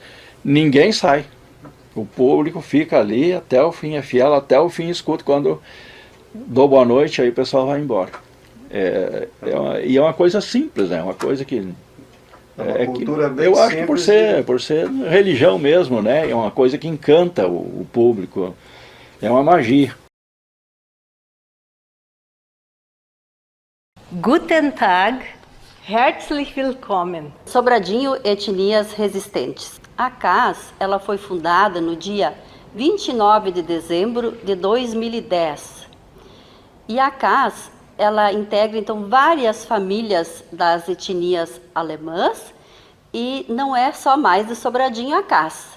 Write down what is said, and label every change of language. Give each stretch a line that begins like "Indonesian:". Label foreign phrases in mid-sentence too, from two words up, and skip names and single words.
Portuguese: Ninguém sai, o público fica ali até o fim, é fiel até o fim, escuta, quando dou boa noite aí o pessoal vai embora. E é uma coisa simples, né? Uma coisa que cultura bem eu acho que simples por ser religião mesmo, né? É uma coisa que encanta o público, é uma magia.
German: Guten Tag, herzlich willkommen.
Portuguese: Sobradinho Etnias Resistentes. A CAS, ela foi fundada no dia 29 de dezembro de 2010. E a CAS, ela integra então várias famílias das etnias alemãs e não é só mais de Sobradinho a CAS.